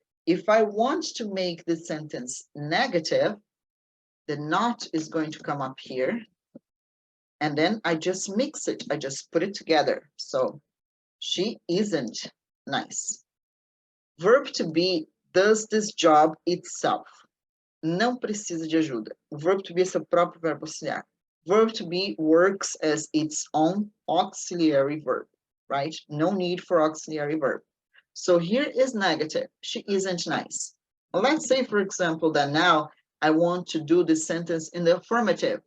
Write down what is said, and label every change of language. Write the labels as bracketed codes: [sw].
[en] If I want to make the sentence negative, the not is going to come up here, and then I just mix it, I just put it together. So she isn't nice. Verb to be does this job itself. [pt] Não precisa de ajuda. O verb to be é seu próprio verbo auxiliar. [en] Verb to be works as its own auxiliary verb, right? No need for auxiliary verb. So here is negative. She isn't nice. Let's say, for example, that now I want to do the sentence in the affirmative.